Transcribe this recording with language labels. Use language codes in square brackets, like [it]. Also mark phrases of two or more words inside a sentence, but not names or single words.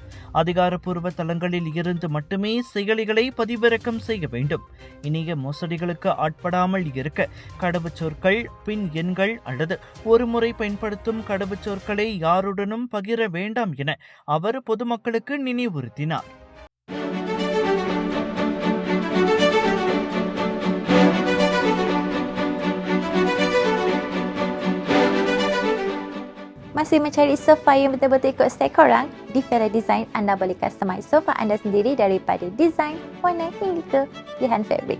[ta] அதிகாரப்பூர்வ தளங்களில் இருந்து மட்டுமே செயலிகளை பதிவிறக்கம் செய்ய வேண்டும். இணைய மோசடிகளுக்கு ஆட்படாமல் இருக்க கடவுச்சொற்கள், பின் எண்கள் அல்லது ஒருமுறை பயன்படுத்தும் கடவுச்சொற்களை யாருடனும் பகிர வேண்டாம் என அவர் பொதுமக்களுக்கு நினைவுறுத்தினார். [ms] Masih mencari sofa yang betul-betul ikut style korang? Di Fera Design, anda boleh customize sofa anda sendiri daripada desain, warna hingga ke pilihan fabrik.